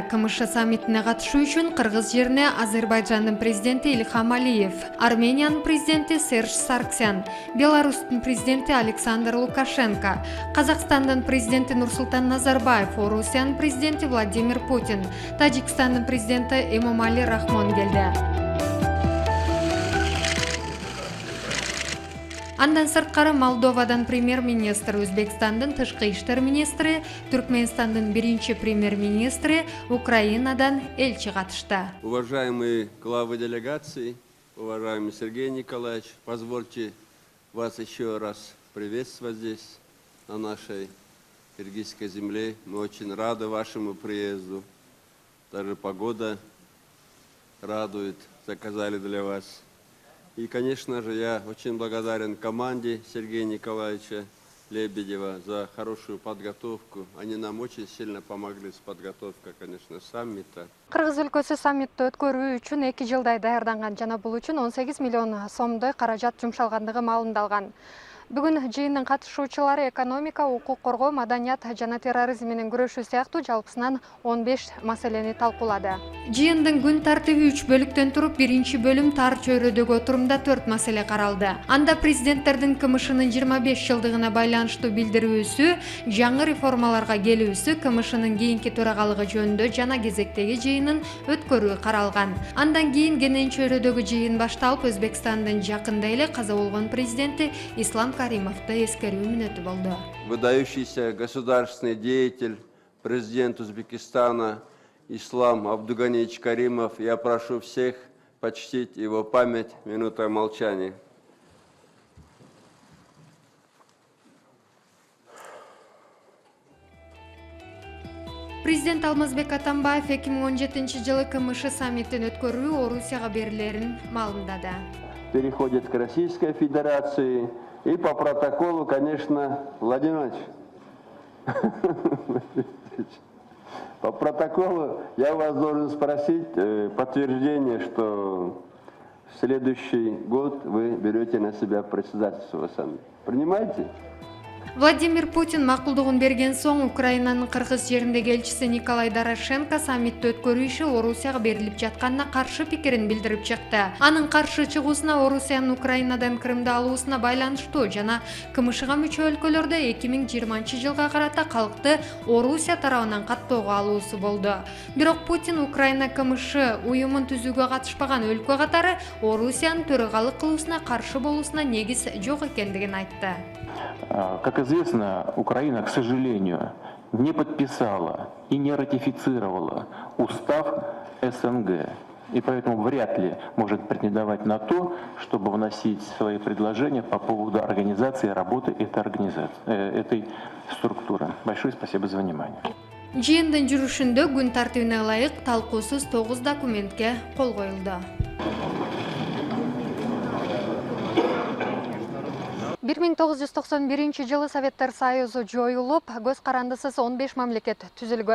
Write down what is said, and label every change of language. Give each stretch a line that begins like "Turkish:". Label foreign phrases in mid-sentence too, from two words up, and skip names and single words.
Kyrgyz: КМШ саммитине катышуу үчүн Кыргыз жерине Азербайжандын президенти Ильхам Алиев, Армениянын президенти Серж Саргсян, Беларустун президенти Александр Лукашенко, Казакстандын президенти Нурсултан Назарбаев, Орусиянын президенти Владимир Путин, Тажикстандын президенти Эмомали Рахмон келди. Андан сырткары Молдовадан премьер-министр, Өзбекстандын тышкы иштер министри, Түркменстандын биринчи премьер-министри, Украинадан элчи катышты.
Russian: Уважаемые главы делегаций, уважаемый Сергей Николаевич, позвольте вас еще раз приветствовать здесь, на нашей киргизской земле. Мы очень рады вашему приезду. Даже погода радует, заказали для вас. И, конечно же, я очень благодарен команде Сергея Николаевича Лебедева за хорошую подготовку. Они нам очень сильно помогли с подготовкой, конечно, саммита.
Kyrgyz: Кыргыз өлкөсү саммитти өткөрүү үчүн 2 жылдай даярданган жана бул үчүн 18 миллион сомдой каражат жумшалгандыгы маалымдалган. Бүгүн жыйындын катышуучулары экономика, укук коргоо, маданият жана терроризм менен күрөшүү сыяктуу жалпысынан 15 маселени талкуулады. Жыйындын күн тартиби 3 бөлүктөн туруп, биринчи бөлүм тар чөйрөдөгү отурумда 4 маселе каралды. Анда президенттердин КМШнын 25 жылдыгына байланыштуу билдирүүсү, жаңы реформаларга келүүсү, КМШнын кийинки төрагалыгы жөнүндө жана кезектеги жыйынын өткөрүү каралган. Андан кийин кенен чөйрөдөгү жыйын башталып, Өзбекстандын жакында эле каза болгон президенти Ислам Каримовду эскерүү мүнөтү болду.
Russian: Выдающийся государственный деятель, президент Узбекистана Ислам Абдуганиевич Каримов, я прошу всех почтить его память минутой молчания.
Kyrgyz: Президент Алмазбек Атамбаев 2017 жылы КМШ саммитин өткөрүү Орусияга берилерин маалымдады.
Russian: Переходит к Российской Федерации и по протоколу, конечно, Владимир Ильич, по протоколу я вас должен спросить подтверждение, что в следующий год вы берете на себя председательство саммита. Принимаете?
Kyrgyz: Владимир Путин макулдугун берген соң Украинанын Кыргыз жериндеги элчиси Николай Дорошенко саммитти өткөрүү иши Орусияга берилип жатканына каршы пикирин билдирип чыкты. Анын каршы чыгуусуна Орусиянын Украинадан Крымды алуусуна байланыштуу жана КМШга мүчө өлкөлөрдө 2020 жылга карата калкты Орусия тарабынан каттоого алуусу болду. Бирок Путин Украина КМШ уюмун түзүүгө катышпаган өлкө катары Орусиянын төрагалык кылуусуна каршы болуусуна негиз жок экендигин айтты.
Russian: Как известно, Украина, к сожалению, не подписала и не ратифицировала устав СНГ. И поэтому вряд ли может претендовать на то, чтобы вносить свои предложения по поводу организации работы этой структуры. Большое спасибо за внимание.
Kyrgyz: Жыйындын жүрүшүндө күн тартибине ылайык талкуусуз 9 документке кол коюлду. 1991 жылы Советтер Союзу жоюлуп, көз карандысыз 15 мамлекет түзүлгөн.